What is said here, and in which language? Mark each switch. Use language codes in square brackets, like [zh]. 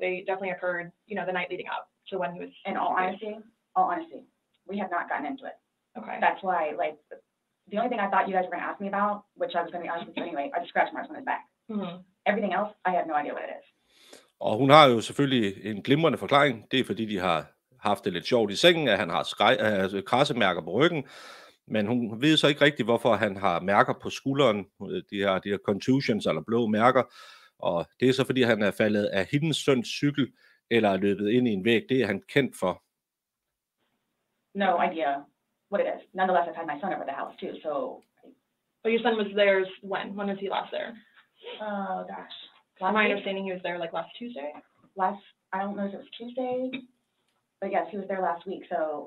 [en] They definitely occurred, you know, the night leading up to when he was. In all honesty, we have not gotten into it. Okay. That's why, like, the only thing I thought you guys were going to ask me about, which I was going to be honest with you anyway, are the scratch marks on his back. Mm-hmm. Everything else, I have no idea what it is. [da] Og hun har jo selvfølgelig en glimrende forklaring. Det er fordi, de har haft det lidt sjovt i sengen, at han har krassemærker på ryggen. Men hun ved så ikke rigtigt, hvorfor han har mærker på skulderen. De her contusions eller blå mærker. Og det er så fordi, han er faldet af hendes søns cykel eller er løbet ind i en væg. Det er han kendt for. [en] No idea what it is. Nonetheless, I've had my son over the house too, so. But your son was there when? When was he last there? Oh gosh. My understanding, he was there like last Tuesday. I don't know if it was Tuesday, but yes, he was there last week. So.